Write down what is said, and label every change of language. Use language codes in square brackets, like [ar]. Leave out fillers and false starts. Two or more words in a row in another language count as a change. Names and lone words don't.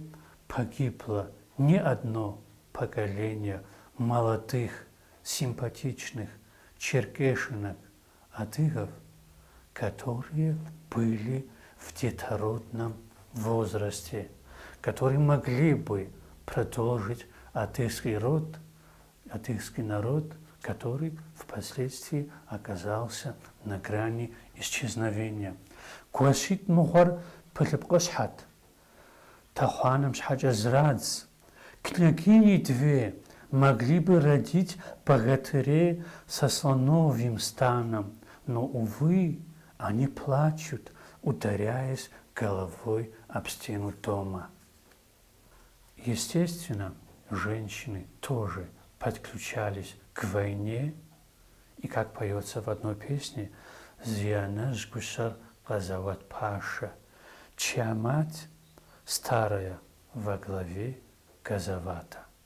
[ru] погибло не одно поколение молодых, симпатичных черкешинок, адыгов, которые были в детородном возрасте, которые могли бы продолжить адыгский род, адыгский народ, который впоследствии оказался на грани исчезновения. [ady] Куасит мухар пылыпкошхат, тахуанам шхача зрадз, [ru] княгини две могли бы родить богатырей со слоновьим станом, но, увы, они плачут, ударяясь головой об стену дома. Естественно, женщины тоже подключались к войне, и, как поется в одной песне, [ady] «Зианаш гушар казават паша», [ru] чья мать старая во главе Газавата.